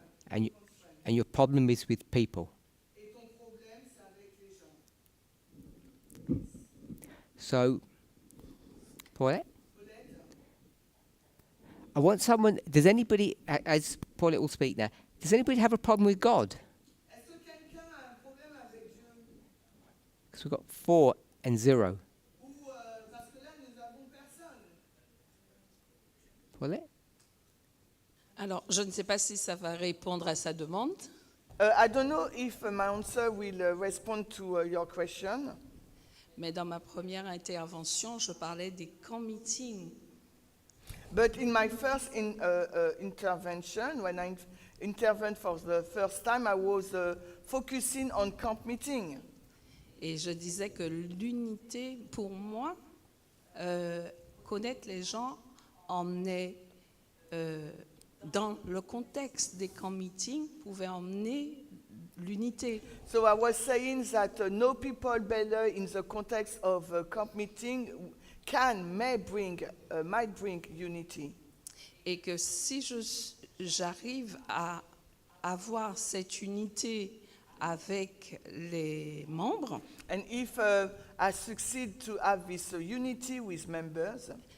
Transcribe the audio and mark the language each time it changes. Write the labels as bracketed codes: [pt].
[en] And your problem is with people. So, Paulette? I want someone, does anybody, as Paulette will speak now, does anybody have a problem with God? [fr] Est-ce que quelqu'un a un problème avec Dieu? [en] Because we've got 4 and 0. [fr] Ou parce que là nous avons personne. [en] Paulette? [fr] Alors, je ne sais pas si ça va répondre à sa demande, [en] I don't know if my answer will respond to your question. [fr] mais dans ma première intervention, je parlais des camps meetings. [en] But in my first intervention, when I intervened for the first time, I was focusing on camp meeting. [fr] Et je disais que l'unité, pour moi, connaître les gens emmenait, dans le contexte des camps meetings, pouvait emmener l'unité. [en] So I was saying that know people better in the context of a camp meeting might bring unity. [fr] Et que si j'arrive à avoir cette unité avec les membres, [en] And if I succeed to have this unity with members,